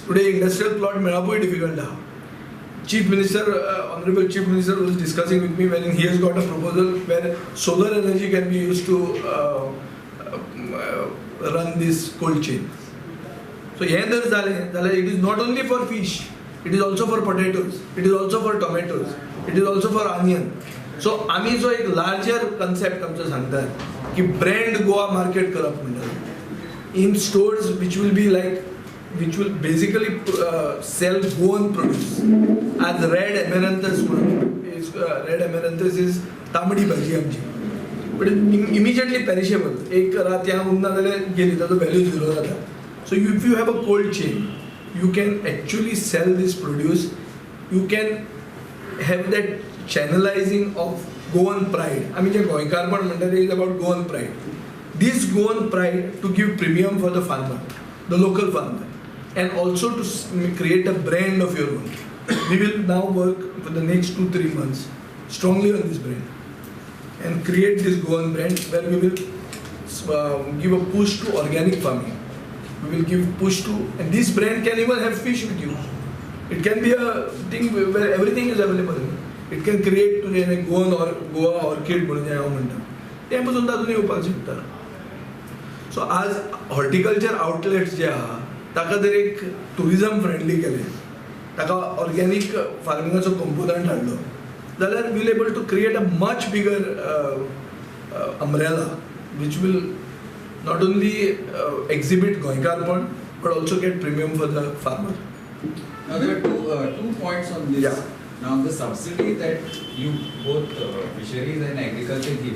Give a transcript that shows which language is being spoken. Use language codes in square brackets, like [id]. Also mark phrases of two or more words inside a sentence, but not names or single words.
[en] Today industrial plot melapoy difficult now. Honorable Chief Minister was discussing with me when he has got a proposal where solar energy can be used to run this cold chain. So it is not only for fish, it is also for potatoes, it is also for tomatoes, it is also for onion. So [kok] आमी जो एक [en] larger concept [kok] आमचो सांगतात की [en] brand Goa market [kok] करप म्हणटात [en] in stores which will basically sell Goan produce. As red amaranthus red amaranthus is [kok] तांबडी भाजी आमची, [en] but immediately perishable. [kok] एक रात ह्या उरना जाल्यार गेली, ताचो [en] value zero [kok] जाता. [en] So if you have a cold chain, you can actually sell this produce. You can have that channelizing of Goan pride. [kok] आमी जे गोंयकारपण म्हणटा ते [en] is about Goan pride. This Goan pride to give premium for the farmer, the local farmer, and also to create a brand of your own. We will now work for the next 2-3 months strongly on this brand and create this Goan brand where we will give a push to organic farming. We will give push to, and this brand can even have fish with you. It can be a thing where everything is available. It can create today Goan or Goa orchid [kok] म्हणून हांव म्हणटा ते पासून तातूंत येवपाक शकता. सो आज [en] horticulture outlets [kok] जे आहा ताका जर एक [en] tourism friendly [kok] केलें, ताका ऑर्गेनीक फार्मिंगाचो कंपोनंट हाडलो जाल्यार [en] will able to create a much bigger umbrella which will not only exhibit [kok] गोंयकारपण [en] but also get premium for the farmer. Now there are two points on this. Yeah. Now the subsidy that you both fisheries and agriculture gives.